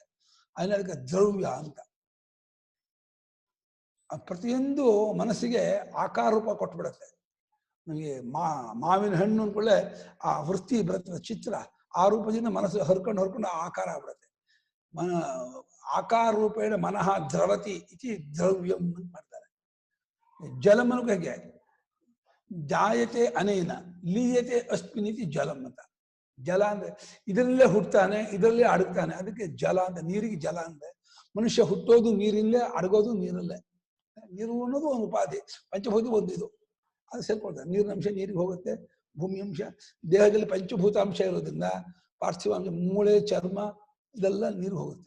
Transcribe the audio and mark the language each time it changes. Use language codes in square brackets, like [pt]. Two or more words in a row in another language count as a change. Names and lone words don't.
[kn] ಅದಕ್ಕೆ ದ್ರವ್ಯ ಅಂತ. ಪ್ರತಿಯೊಂದು ಮನಸ್ಸಿಗೆ ಆಕಾರ ರೂಪ ಕೊಟ್ಬಿಡುತ್ತೆ. ನಮಗೆ ಮಾವಿನ ಹಣ್ಣು ಅಂದ್ಕೊಳ್ಳೆ ಆ ವೃತ್ತಿ ಬರುತ್ತೆ, ಚಿತ್ರ, ಆ ರೂಪದಿಂದ ಮನಸ್ಸು ಹರ್ಕೊಂಡು ಆಕಾರ ಆಗ್ಬಿಡುತ್ತೆ. [sa] ಆಕಾರ ರೂಪೇಣ ಮನಃ ದ್ರವತಿ ಇತಿ ದ್ರವ್ಯಂ [kn] ಅಂತ ಮಾಡ್ತಾರೆ. ಜಲಮನಕ್ಕೆ ಹೇಗೆ [sa] ಜಾಯತೆ ಅನೇನ ಲೀಯತೆ ಅಸ್ಮಿನಿತಿ ಜಲಂ ಅಂತ. [kn] ಜಲ ಅಂದ್ರೆ ಇದರಲ್ಲೇ ಹುಟ್ಟುತ್ತಾನೆ, ಇದರಲ್ಲೇ ಅಡಗ್ತಾನೆ, ಅದಕ್ಕೆ ಜಲ ಅಂತ. ನೀರಿಗೆ ಜಲ ಅಂದ್ರೆ ಮನುಷ್ಯ ಹುಟ್ಟೋದು ನೀರಿಲ್ಲೇ, ಅಡಗೋದು ನೀರಲ್ಲೇ. ನೀರು ಅನ್ನೋದು ಒಂದು ಉಪಾಧಿ, ಪಂಚಭೂತ ಒಂದು ಇದು, ಅದು ಸೇರ್ಕೊಳ್ತಾರೆ. ನೀರಿನ ಅಂಶ ನೀರಿಗೆ ಹೋಗುತ್ತೆ, ಭೂಮಿ ಅಂಶ, ದೇಹದಲ್ಲಿ ಪಂಚಭೂತಾಂಶ ಇರೋದ್ರಿಂದ ಪಾರ್ಥಿವಾಂಶ, ಮೂಳೆ, ಚರ್ಮ ಇದೆಲ್ಲ ನೀರು ಹೋಗುತ್ತೆ.